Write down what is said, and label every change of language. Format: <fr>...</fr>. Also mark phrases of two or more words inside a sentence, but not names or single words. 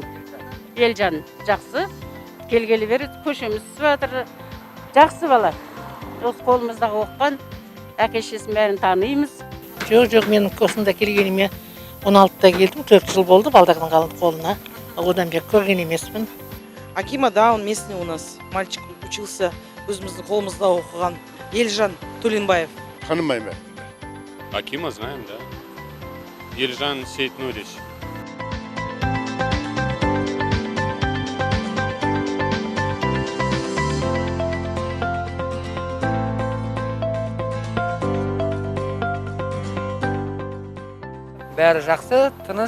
<kk>Елжан жақсы. Келгелі бері көшеміз сүватыр. Жақсы бала. Осы қолымыздағы оққан әке-шешесін бәрін танимыз. Жоқ, мен осында келгеніме 16-та келдім, 4 жыл болды балдардың қалды қолына. Одан бері көрген емеспін.</kk> <ru>Акима, да, он местный у нас. Мальчик учился</ru> <kk>өзіміздің қолымызда оқыған. Елжан Төленбаев.</kk> <ru>Танымаймын. Акима знаем, да. Елжан Сейтнурич.</ru> <kk>Бәрі жақсы, тыныш.</kk>